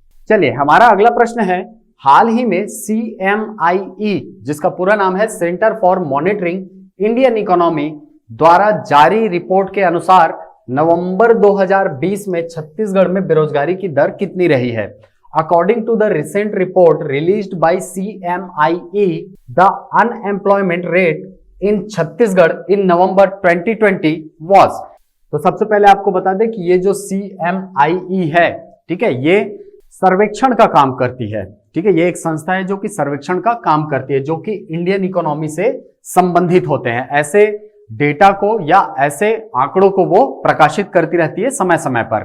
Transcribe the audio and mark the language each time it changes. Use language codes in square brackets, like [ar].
[hi] चलिए, हमारा अगला प्रश्न है, हाल ही में CMIE, जिसका पूरा नाम है centre for monitoring Indian economy, द्वारा जारी रिपोर्ट के अनुसार नवंबर 2020 में छत्तीसगढ़ में बेरोजगारी की दर कितनी रही है? [en] According to the recent report released by CMIE, the unemployment rate in Chhattisgarh in November 2020 was। [hi] तो सबसे पहले आपको बता दें कि ये जो CMIE है, ठीक है, ये सर्वेक्षण का काम करती है। ठीक है, ये एक संस्था है जो कि सर्वेक्षण का काम करती है, जो कि इंडियन इकोनॉमी से संबंधित होते हैं। ऐसे डेटा को या ऐसे आंकड़ों को वो प्रकाशित करती रहती है समय समय पर।